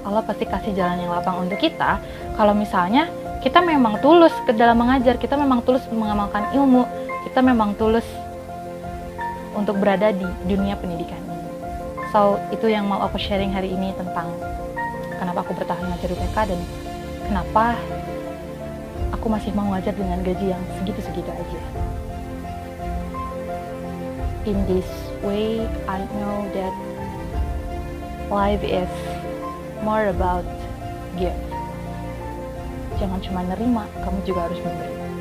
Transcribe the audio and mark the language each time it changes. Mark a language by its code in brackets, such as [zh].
[id] Allah pasti kasih jalan yang lapang untuk kita. Kalau misalnya kita memang tulus ke dalam mengajar, kita memang tulus mengamalkan ilmu, kita memang tulus untuk berada di dunia pendidikan ini. So, itu yang mau aku sharing hari ini tentang kenapa aku bertahan ngajar di TK dan kenapa aku masih mau ngajar dengan gaji yang segitu-segitu aja. [en] In this way, I know that life is more about give. [id] Jangan cuma nerima, kamu juga harus memberi.